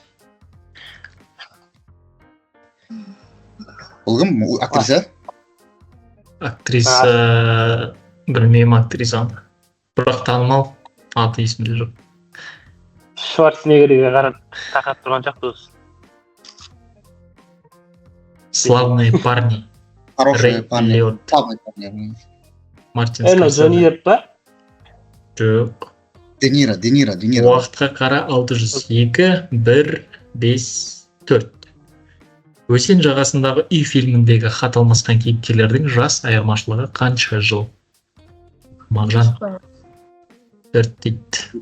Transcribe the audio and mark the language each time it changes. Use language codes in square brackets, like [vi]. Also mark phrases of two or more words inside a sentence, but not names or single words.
[kk] Бұл кім? Актриса? Актриса... Білмеймін актрисаны. Бірақ танымал. Аты есімде жоқ. Шварценеггерге қарап тақап тұрған жоқ дос. [ru] Славные парни. Хорошие Рэй парни. Лиотта. Славные парни. Мартин Джонни Скорсезе. [kk] Депп па? Жоқ. Де Ниро. Уақытқа қара 602, 1, 5, 4. Өзен жағасындағы үй фильміндегі хат алмасқан кейіпкерлердің жас айырмашылығы қанша жыл? Мағжан 4 дейді.